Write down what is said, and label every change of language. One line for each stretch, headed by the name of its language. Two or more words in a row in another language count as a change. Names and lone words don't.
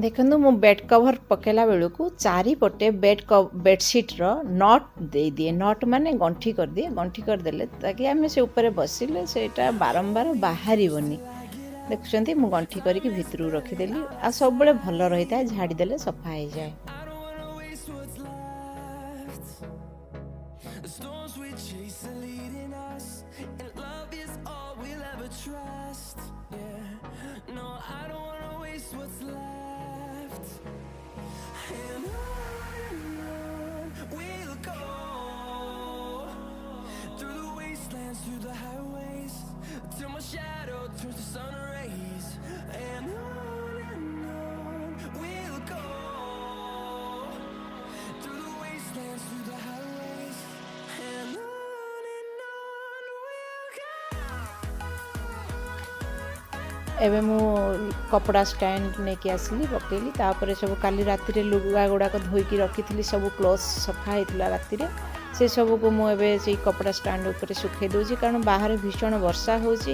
Odia: ଦେଖନ୍ତୁ ମୁଁ
English: bed cover
Odia: ପକେଇଲା ବେଳକୁ ଚାରିପଟେ ବେଡସିଟ୍ର ନଟ୍ ଦେଇଦିଏ। ନଟ୍ ମାନେ ଗଣ୍ଠି କରିଦିଏ। ଗଣ୍ଠି କରିଦେଲେ ତାକି ଆମେ ସେ ଉପରେ ବସିଲେ ସେଇଟା ବାରମ୍ବାର ବାହାରିବନି। ଦେଖୁଛନ୍ତି ମୁଁ ଗଣ୍ଠି କରିକି ଭିତରକୁ ରଖିଦେଲି। ଆଉ ସବୁବେଳେ ଭଲ ରହିଥାଏ, ଝାଡ଼ିଦେଲେ ସଫା ହେଇଯାଏ।
English: The storms we chase are leading us, and love is all we'll ever trust. Yeah, no, I don't wanna waste what's left. And on we'll go, through the wastelands, through the highways, till my shadow turns to sun rays. And on we'll go, through the wastelands, through the highways. And on we'll go.
Odia: ଏବେ ମୁଁ କପଡ଼ା ଷ୍ଟାଣ୍ଡ ନେଇକି ଆସିଲି, ପକେଇଲି। ତାପରେ ସବୁ କାଲି ରାତିରେ ଲୁଗା ଗୁଡ଼ାକ ଧୋଇକି ରଖିଥିଲି, ସବୁ କ୍ଲୋଥ୍ ସଫା ହେଇଥିଲା ରାତିରେ। ସେ ସବୁକୁ ମୁଁ ଏବେ ସେଇ କପଡ଼ା ଷ୍ଟାଣ୍ଡ ଉପରେ ଶୁଖେଇ ଦେଉଛି, କାରଣ ବାହାରେ ଭୀଷଣ ବର୍ଷା ହେଉଛି।